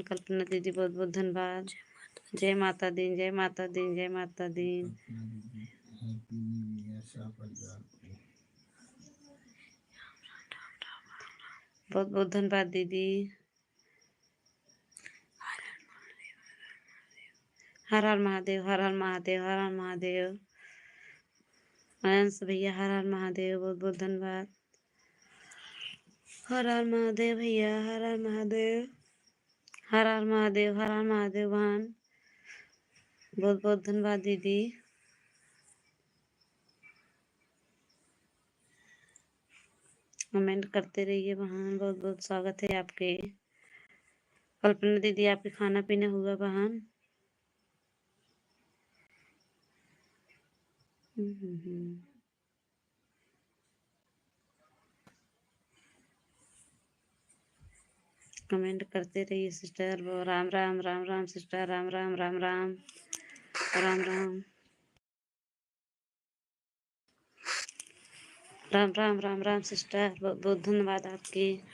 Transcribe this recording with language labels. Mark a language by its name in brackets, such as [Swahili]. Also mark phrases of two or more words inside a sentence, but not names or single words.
[Hindi] कल्पना दीदी बहुत बहुत धन्यवाद। जय माता दी, जय माता दी, जय माता दी। [English] Happy New Year [Hindi] सब परिवार को। बहुत बहुत धन्यवाद दीदी। हर हर महादेव, हर हर महादेव, हर हर महादेव। अंश भैया हर हर महादेव, बहुत बहुत धन्यवाद। हर हर महादेव भैया, हर हर महादेव, हर हर महादेव, हर हर महादेव बहन, बहुत बहुत धन्यवाद दीदी। कमेंट करते रहिए बहन, बहुत बहुत स्वागत है आपके। कल्पना दीदी आपके खाना पीना हुआ बहन? कमेंट करते रहिए सिस्टर। वो राम राम राम राम सिस्टर, राम राम राम राम राम राम राम राम राम राम सिस्टर, बहुत बहुत धन्यवाद आपकी।